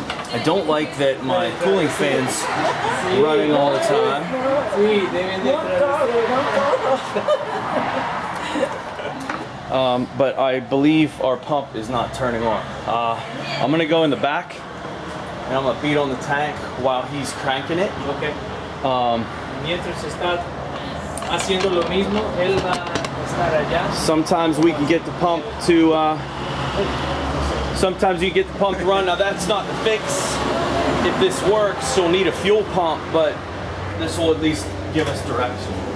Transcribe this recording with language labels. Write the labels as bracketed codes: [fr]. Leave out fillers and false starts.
[en] I don't like that my cooling fan's running all the time. [es] Sí, deben de [en] But I believe our pump is not turning on. I'm gonna go in the back and I'm gonna beat on the tank while he's cranking it. Okay. [es] Mientras está haciendo lo mismo, él va a estar allá. [en] Sometimes we can get the pump to sometimes you get the pump to run. Now that's not the fix. If this works, you'll need a fuel pump, but this will at least give us direction.